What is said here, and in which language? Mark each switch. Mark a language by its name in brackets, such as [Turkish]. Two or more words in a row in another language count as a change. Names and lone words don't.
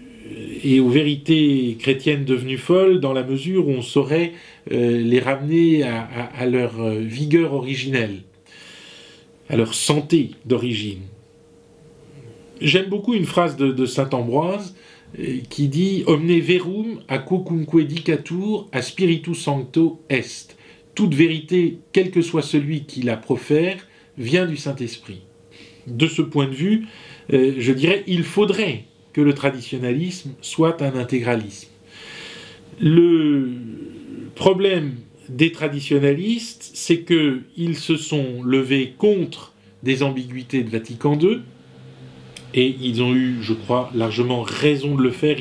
[French] et aux vérités chrétiennes devenues folles, dans la mesure où on saurait les ramener à leur vigueur originelle, à leur santé d'origine. J'aime beaucoup une phrase de saint Ambroise qui dit « [Latin] Omne verum a quocunque dicatur a spiritu sancto est ». [French] Toute vérité, quel que soit celui qui la profère, vient du Saint-Esprit. De ce point de vue, je dirais, il faudrait que le traditionnalisme soit un intégralisme. Le problème des traditionnalistes, c'est qu'ils se sont levés contre des ambiguïtés de Vatican II, et ils ont eu, je crois, largement raison de le faire.